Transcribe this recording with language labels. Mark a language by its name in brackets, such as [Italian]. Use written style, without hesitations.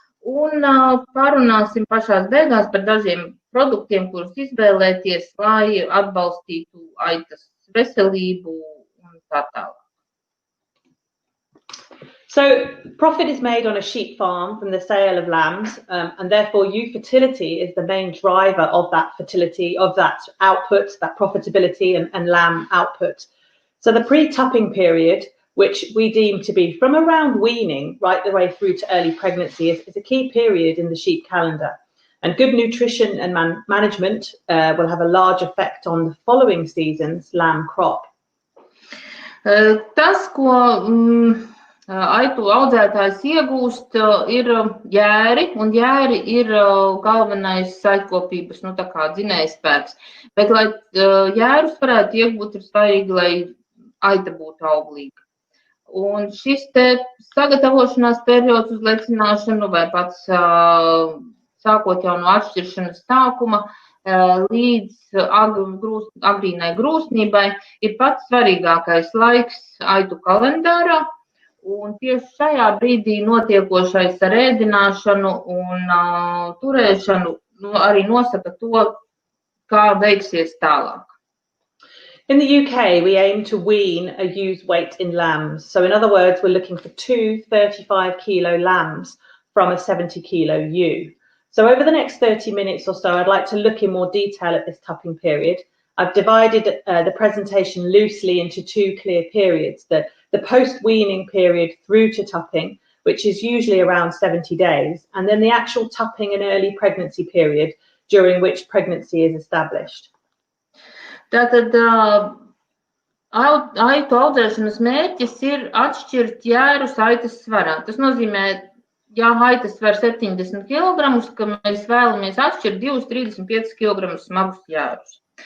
[Latvian] Un parunāsim pašās beigās par dažiem produktiem, kurus izvēlēties, lai atbalstītu aitas veselību un tā tālāk. [English] So profit is made on a sheep farm from the sale of lambs, and therefore ewe fertility is the main driver of that fertility, of that output, that profitability and lamb output. So the pre-tupping period, which we deem to be from around weaning right the way through to early pregnancy, is a key period in the sheep calendar. And good nutrition and management will have a large effect on the following season's lamb crop. [Latvian] Tas, ko aitu audzētājs iegūst, ir jēri, un jēri ir galvenais saitkopības, tā kā dzinējspēks. Bet, lai jērus varētu iegūt, ir svarīgi, lai aita būtu auglīga. Un šis te sagatavošanās periods uz lecināšanu vai pats sākot jau no atšķiršanas sākuma līdz agrīnai grūsnībai ir pats svarīgākais laiks aitu kalendārā. Un tieši šajā brīdī notiekošais ar ēdināšanu un turēšanu arī nosaka to, kā veiksies tālāk. [English] In the UK, we aim to wean a ewe's weight in lambs. So in other words, we're looking for 2 35-kilo lambs from a 70-kilo ewe. So over the next 30 minutes or so, I'd like to look in more detail at this tupping period. I've divided the presentation loosely into two clear periods, the post-weaning period through to tupping, which is usually around 70 days, and then the actual tupping and early pregnancy period, during which pregnancy is established. [Latvian] Tātad aitu audzēšanas mērķis ir atšķirt jērus aitas svarā. Tas nozīmē, ja aita sver 70 kg, ka mēs vēlamies atšķirt 2-35 kg smagus jērus.